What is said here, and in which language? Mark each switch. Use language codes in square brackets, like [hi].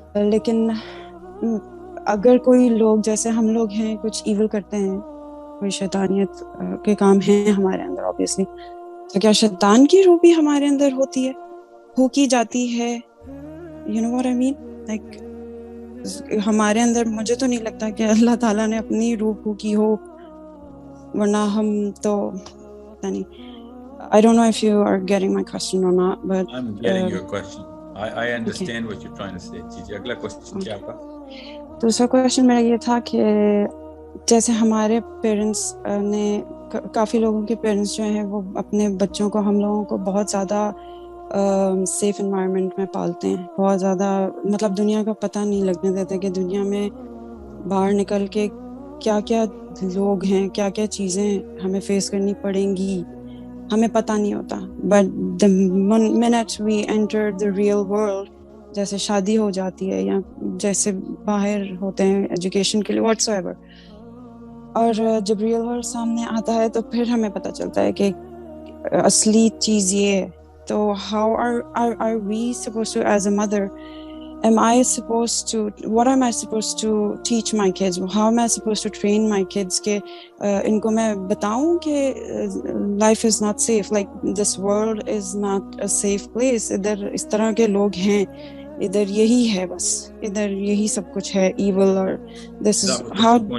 [ur] لیکن اگر کوئی لوگ جیسے ہم لوگ ہیں کچھ ایول کرتے ہیں، کوئی شیطانیت کے کام ہیں ہمارے اندر obviously، تو کیا شیطان کی روح بھی ہمارے اندر ہوتی ہے، پھونکی جاتی ہے؟ [en] You know what I mean? [ur] Like ہمارے اندر مجھے تو نہیں لگتا کہ اللہ تعالیٰ نے اپنی روح پھونکی ہو، ورنہ ہم تو نہیں. [en] I don't know if you are getting my question or not, but I'm getting your question. I understand what you're trying to say. [ur] جی اگلا کوسچن کیا آپ کا؟ دوسرا کویشچن میرا یہ تھا کہ جیسے ہمارے پیرنٹس نے، کافی لوگوں کے پیرنٹس جو ہیں وہ اپنے بچوں کو، ہم لوگوں کو بہت زیادہ سیف انوائرمنٹ میں پالتے ہیں، بہت زیادہ مطلب دنیا کا پتہ نہیں لگنے دیتے کہ دنیا میں باہر نکل کے کیا کیا لوگ ہیں، کیا کیا چیزیں ہمیں فیس کرنی پڑیں گی، ہمیں پتہ نہیں ہوتا. But [en] the minute we enter the real world، [ur] جیسے شادی ہو جاتی ہے یا جیسے باہر ہوتے ہیں ایجوکیشن کے لیے واٹس ایور، اور جب ریئل ورلڈ سامنے آتا ہے تو پھر ہمیں پتہ چلتا ہے کہ اصلی چیز یہ ہے. [en] تو how are we supposed to, as a mother, am I supposed to, what am I supposed to teach my kids? How am I supposed to train my kids [ur] کہ ان کو میں بتاؤں کہ [en] life is not safe, like this world is not a safe place. [ur] ادھر اس طرح کے لوگ ہیں، ادھر یہی ہے، بس ادھر یہی سب کچھ ہے evil، اور [en] this is how.